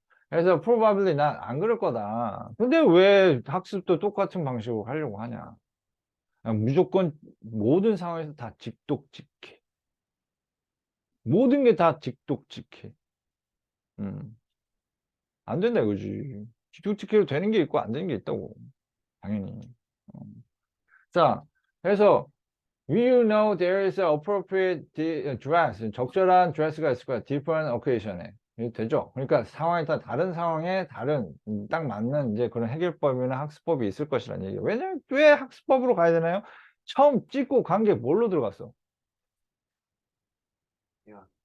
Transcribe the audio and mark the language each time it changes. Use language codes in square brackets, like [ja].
[ko] 그래서 [en] probably [ko] 난 안 그럴 거다. 근데 왜 학습도 똑같은 방식으로 하려고 하냐? 그냥 무조건 모든 상황에서 다 직독직해. 모든 게 다 직독직해. 음. 안 된다 이거지. 직독직해도 되는 게 있고 안 되는 게 있다고. 당연히. 어. 자, 그래서 [en] we know there is an appropriate dress. [ko] 적절한 드레스가 있을 거야. [en] different occasion [ko] 에. 되죠? 그러니까 상황에 따라 다른 상황에 다른 딱 맞는 이제 그런 해결법이나 학습법이 있을 것이라는 얘기예요. 왜냐면 왜 학습법으로 가야 되나요? 처음 찍고 간 게 뭘로 들어갔어? 야.